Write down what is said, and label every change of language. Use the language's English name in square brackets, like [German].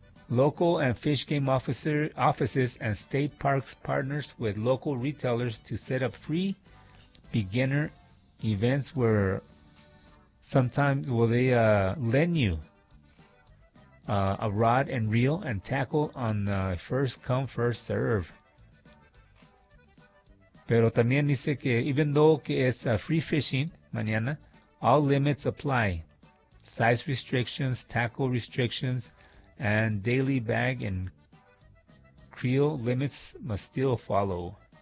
[English] Local and fish game offices and state parks partners with local retailers to set up free beginner events where sometimes will they lend you a rod and reel and tackle on the first come first serve. [Spanish] Pero también dice que [English] even though [Spanish] que es [English] free fishing [Spanish] mañana, [English] all limits apply. Size restrictions, tackle restrictions, and daily bag and creel limits must still follow.